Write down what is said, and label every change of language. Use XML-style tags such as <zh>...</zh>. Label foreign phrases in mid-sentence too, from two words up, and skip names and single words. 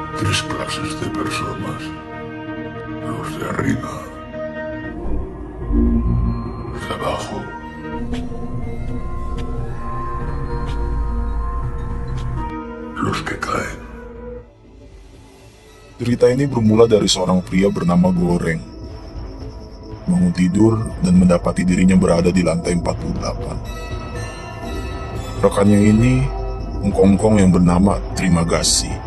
<es>tres clases de personas. Los de arriba, los de abajo, los que caen.</es> <id>Cerita ini bermula dari seorang pria bernama Goreng. Bangun tidur dan mendapati dirinya berada di lantai 48. Rekannya ini mengkongkong yang bernama Terima Kasih.</id>